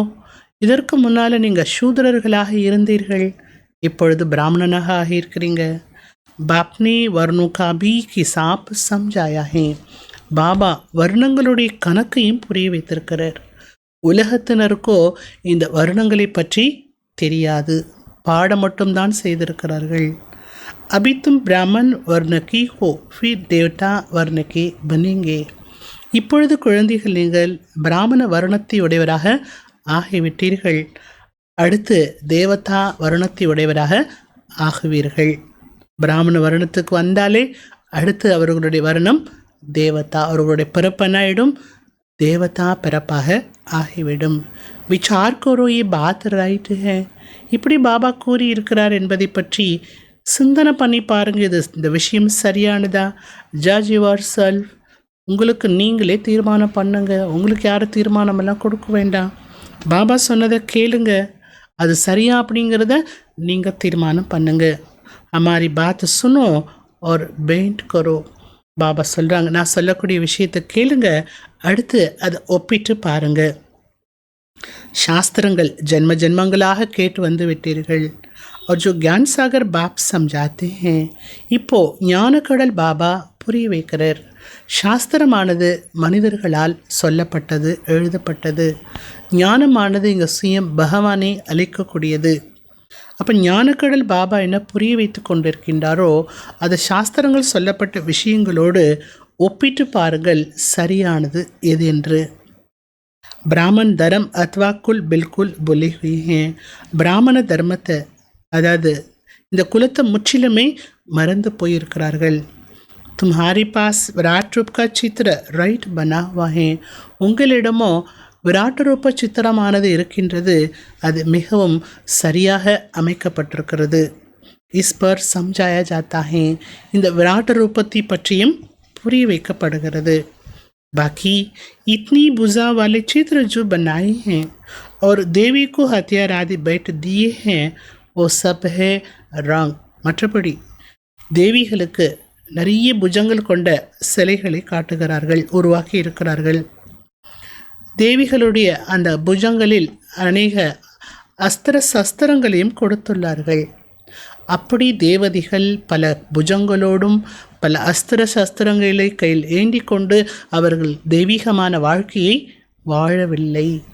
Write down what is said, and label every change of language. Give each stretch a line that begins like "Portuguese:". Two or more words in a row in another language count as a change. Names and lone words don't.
Tamil: இதற்கு முன்னால் நீங்கள் சூத்ரர்களாக இருந்தீர்கள், இப்பொழுது பிராமணனாக ஆகியிருக்கிறீங்க.
Hindi: बापने वर्णों का भी हिसाब समझाया है.
Tamil: பாபா வர்ணங்களுடைய கணக்கையும் புரிய வைத்திருக்கிறார். உலகத்தினருக்கோ இந்த வர்ணங்களை பற்றி தெரியாது, பாடம் மட்டும்தான் செய்திருக்கிறார்கள்.
Hindi: अभी तुम ब्राह्मण वर्ण की हो फिर देवता वर्ण के बनेंगे.
Tamil: இப்பொழுது குழந்தைகள் நீங்கள் பிராமண வர்ணத்தை உடையவராக ஆகிவிட்டீர்கள், அடுத்து தேவதா வர்ணத்தை உடையவராக ஆகுவீர்கள். பிராமண வர்ணத்துக்கு வந்தாலே அடுத்து அவர்களுடைய வர்ணம் தேவதா, அவர்களுடைய பிறப்பனாயிடும் தேவதா பிறப்பாக ஆகிவிடும்.
Hindi: विचार करो ये बात राइट है.
Tamil: இப்படி பாபா கூறி இருக்கிறார் என்பதை பற்றி சிந்தனை பண்ணி பாருங்கள். இந்த விஷயம் சரியானதா?
English: judge your self.
Tamil: உங்களுக்கு நீங்களே தீர்மானம் பண்ணுங்க. உங்களுக்கு யாரும் தீர்மானமெல்லாம் கொடுக்க வேண்டாம். பாபா சொன்னதை கேளுங்க, அது சரியா அப்படிங்கிறத நீங்கள் தீர்மானம் பண்ணுங்க.
Hindi: हमारी बात सुनो और बेंट करो.
Tamil: பாபா சொல்கிறாங்க, நான் சொல்லக்கூடிய விஷயத்தை கேளுங்க, அடுத்து அதை ஒப்பிட்டு பாருங்க. சாஸ்திரங்கள் ஜென்ம ஜென்மங்களாக கேட்டு வந்து விட்டீர்கள்.
Hindi: और जो ज्ञान सागर बाप समझाते हैं,
Tamil: இப்போ ஞானக்கடல் பாபா புரிய வைக்கிறார். சாஸ்திரமானது மனிதர்களால் சொல்லப்பட்டது, எழுதப்பட்டது. ஞானமானது இங்கே சுயம் பகவானை அளிக்கக்கூடியது. அப்போ ஞானக்கடல் பாபா என்ன புரிய வைத்து கொண்டிருக்கின்றாரோ அது சாஸ்திரங்கள் சொல்லப்பட்ட விஷயங்களோடு ஒப்பிட்டு பாருங்கள், சரியானது எது என்று.
Hindi: ब्राह्मण धर्म अथवा कुल बिल्कुल भूली हुई है.
Tamil: பிராமண தர்மத்தை, அதாவது இந்த குலத்தை முற்றிலுமே மறந்து போயிருக்கிறார்கள்.
Hindi: तुम्हारे पास विराट रूप का चित्र राइट बना हुआ है.
Tamil: உங்களிடமோ விராட் ரூப சித்திரமானது இருக்கின்றது, அது மிகவும் சரியாக அமைக்கப்பட்டிருக்கிறது.
Hindi: इस पर समझाया जाता है.
Tamil: இந்த விராட் ரூபத்தை பற்றியும் புரிய வைக்கப்படுகிறது.
Hindi: बाकी इतनी भुजा वाले चित्र जो बनाए हैं और देवी को हथियार आदि बैठ दिए हैं वो सब है रंग.
Tamil: மற்றபடி தேவிகளுக்கு நிறைய புஜங்கள் கொண்ட சிலைகளை காட்டுகிறார்கள், உருவாக்கி இருக்கிறார்கள். தேவிகளுடைய அந்த புஜங்களில் அநேக அஸ்திர சஸ்திரங்களையும் கொடுத்துள்ளார்கள். அப்படி தேவதைகள் பல புஜங்களோடும் பல அஸ்திர சஸ்திரங்களை கையில் ஏந்தி கொண்டு அவர்கள் தெய்வீகமான வாழ்க்கையை வாழவில்லை.